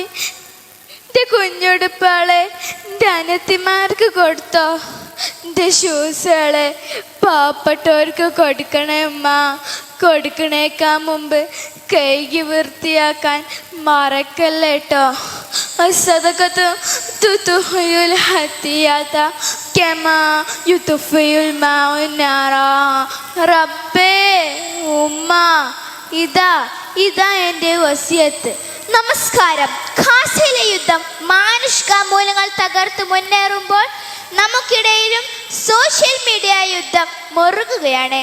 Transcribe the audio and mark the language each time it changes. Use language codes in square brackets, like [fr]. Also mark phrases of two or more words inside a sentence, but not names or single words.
[ml] എൻ്റെ കുഞ്ഞുടുപ്പുകളെ എൻ്റെ അനിയത്തിമാർക്ക് കൊടുത്തോ. എൻ്റെ ഷൂസുകളെ പാവപ്പെട്ടവർക്ക് കൊടുക്കണേ ഉമ്മ. കൊടുക്കണേക്കാൾ മുമ്പ് കൈകി വൃത്തിയാക്കാൻ മറക്കല്ലേ കേട്ടോ. [ar] الصدقة تطفئ الخطيئة كما يطفئ الماء النار. [ml] റബ്ബേ ഉമ്മ, ഇതാ എൻ്റെ വസിയത്ത്. നമസ്കാരം. ഖാസയിലെ യുദ്ധം മാനുഷിക മൂല്യങ്ങൾ തകർത്ത് മുന്നേറുമ്പോൾ നമുക്കിടയിലും [en] social media [ml] യുദ്ധം മുറുകുകയാണ്.